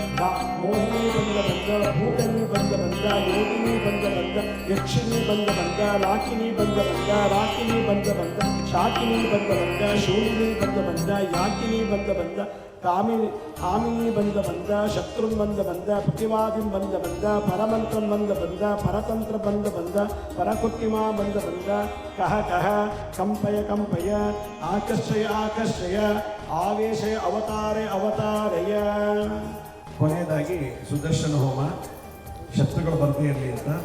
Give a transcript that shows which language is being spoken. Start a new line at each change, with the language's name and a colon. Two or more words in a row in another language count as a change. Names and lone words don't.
Sanskrit: ಮೋಹಿನಿ ಬಂದ ಬಂದ ಭೂತನಿ ಬಂದ ಬಂದ ಯೋಗಿನಿ ಬಂದ ಬಂದ ಯಕ್ಷಿಣಿ ಬಂದ ಬಂದ ಲಾಕಿನಿ ಬಂದ ಬಂದ ರಾಕಿನಿ ಬಂದ ಬಂದ ಶಾಕಿನಿ ಬಂದ ಬಂದ ಶೂಲಿನಿ ಬಂದ ಬಂದ ಯಾಕಿನಿ ಬಂದ ಬಂದ ಕಾಮಿನಿ ಬಂದ ಬಂದ ಶತ್ರುಂ ಬಂದ ಬಂದ ಪ್ರತಿವಾದಿಂ ಬಂದ ಬಂದ ಪರಮಂತ್ರಂ ಬಂದ ಬಂದ ಪರತಂತ್ರ ಬಂದ ಬಂದ ಪರಕುಟ್ಟಿಮಾ ಬಂದ ಬಂದ ಕಹ ಕಹ ಕಂಪಯ ಕಂಪಯ ಆಕರ್ಷಯ ಆಕರ್ಷಯ ಆವೇಶಯ ಅವತಾರಯ ಅವತಾರಯ.
Kannada: ಕೊನೆಯದಾಗಿ ಸುದರ್ಶನ ಹೋಮ, ಶತ್ರುಗಳು ಬರದೇ ಇರಲಿ ಅಂತ.